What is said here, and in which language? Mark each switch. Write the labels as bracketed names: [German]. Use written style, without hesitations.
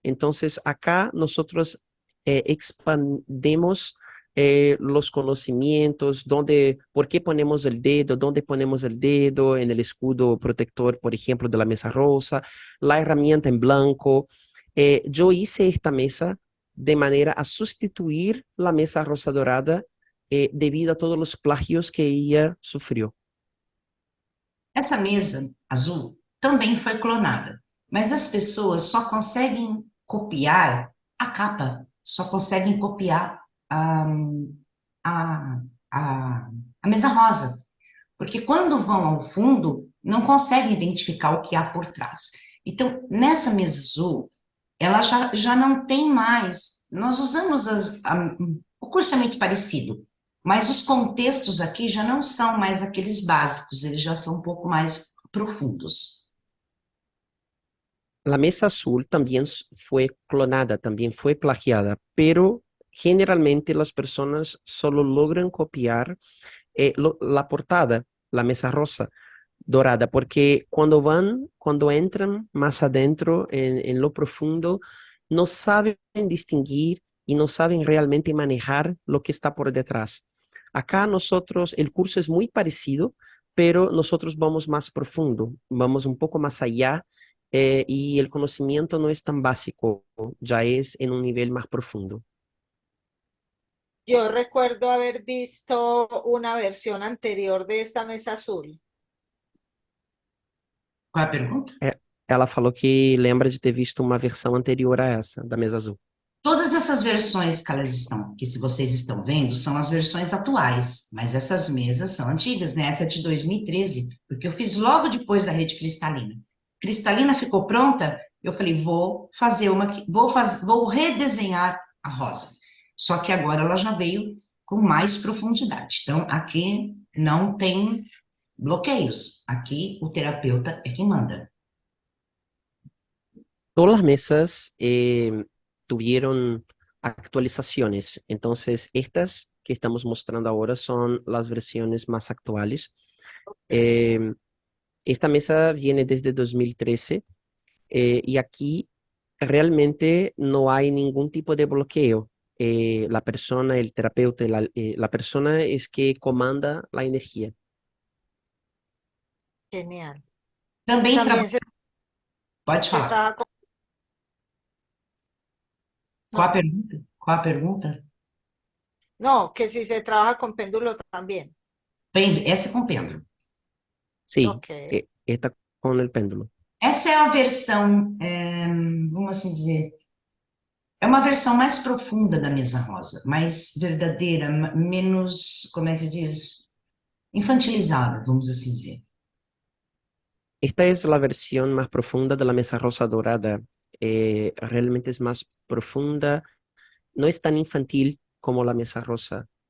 [Spanish] Entonces, acá nosotros expandemos los conocimientos, por qué ponemos el dedo, dónde ponemos el dedo en el escudo protector, por ejemplo, de la mesa rosa, la herramienta en blanco. Yo hice esta mesa de manera a sustituir la mesa rosa dorada debido a todos los plagios que ella sufrió. [Portuguese] Essa mesa azul também foi clonada, mas as pessoas só conseguem copiar a capa, só conseguem copiar a, a, a mesa rosa, porque quando vão ao fundo, não conseguem identificar o que há por trás. Então, nessa mesa azul, ela já não tem mais. Nós usamos o curso é muito parecido, mas os contextos aqui já não são mais aqueles básicos, eles já são um pouco mais profundos. [Spanish] La mesa azul también fue clonada, también fue plagiada, pero generalmente las personas solo logran copiar la portada, la mesa rosa dorada, porque cuando entran más adentro en lo profundo, no saben distinguir y no saben realmente manejar lo que está por detrás. Acá nosotros, el curso es muy parecido, pero nosotros vamos más profundo, vamos un poco más allá y el conocimiento no es tan básico, ya es en un nivel más profundo. Yo recuerdo haber visto una versión anterior de esta mesa azul. [Portuguese] Qual é a pergunta? Ela falou que lembra de ter visto uma versão anterior a essa, da mesa azul. Todas essas versões que elas estão, que se vocês estão vendo, são as versões atuais, mas essas mesas são antigas, né? Essa é de 2013, porque eu fiz logo depois da rede cristalina. Cristalina ficou pronta, eu falei, vou fazer vou redesenhar a rosa. Só que agora ela já veio com mais profundidade. Então, aqui não tem bloqueios. Aqui o terapeuta é quem manda. [Spanish] Todas las mesas tuvieron actualizaciones, entonces estas que estamos mostrando ahora son las versiones más actuales. Eh, Esta mesa viene desde 2013 y aquí realmente no hay ningún tipo de bloqueo. La persona, el terapeuta, la persona es que comanda la energía. Genial. [Portuguese] Também [Spanish] También se, [Portuguese] Pode Você falar. [Spanish] trabaja con... [Portuguese] Qual a [Spanish] No, [Portuguese] pergunta? Qual a pergunta? [Spanish] no, que si se trabaja con péndulo también. [Portuguese] Essa é com pêndulo. [Spanish] Sí, Ok. está con el péndulo. [Portuguese] Essa é a versão, vamos assim dizer, é uma versão mais profunda da mesa rosa, mais verdadeira, menos, como é que diz? Infantilizada, vamos assim dizer. [Spanish] Esta es la versión más profunda de la mesa rosa dorada. Realmente es más profunda, no es tan infantil como la mesa rosa.